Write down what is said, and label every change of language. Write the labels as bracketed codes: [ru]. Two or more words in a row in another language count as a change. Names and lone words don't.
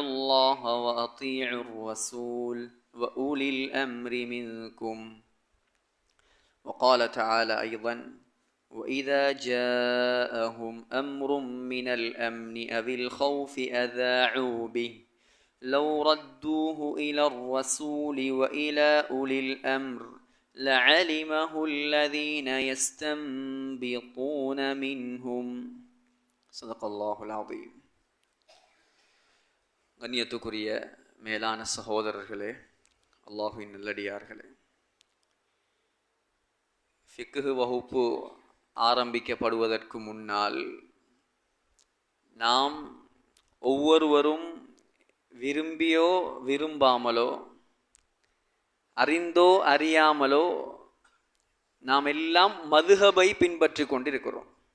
[ar] الله وأطيعوا الرسول وأولي الأمر منكم وقال تعالى أيضا وإذا جاءهم أمر من الأمن أو الخوف أذاعوا به لو ردوه إلى الرسول وإلى أولي الأمر لعلمه الذين يستنبطون منهم صدق الله العظيم. [ta] கண்ணியத்துக்குரிய மேலான சகோதரர்களே, அல்லாஹுவின் நல்லடியார்களே, ஃபிக்ஹ் வகுப்பு ஆரம்பிக்கப்படுவதற்கு முன்னால் நாம் ஒவ்வொருவரும் விரும்பியோ விரும்பாமலோ அறிந்தோ அறியாமலோ நாம் எல்லாம் மதுஹபை பின்பற்றி கொண்டிருக்கிறோம்.